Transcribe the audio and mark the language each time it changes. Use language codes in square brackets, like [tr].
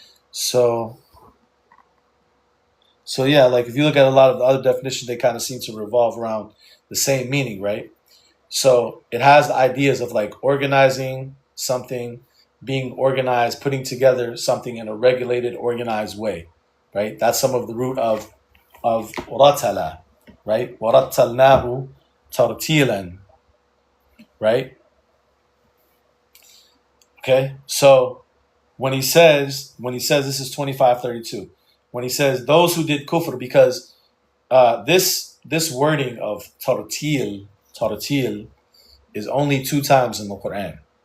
[en] So yeah, like if you look at a lot of the other definitions, they kind of seem to revolve around the same meaning, right? So it has the ideas of like organizing something, being organized, putting together something in a regulated, organized way, right? That's some of the root of ratala, right? [ar] وَرَتَّلْنَاهُ تَرْتِيلًا, [en] right? Okay, so when he says this is 25:32, when he says those who did kufr, because this wording of tartil is only 2 times in the Qur'an.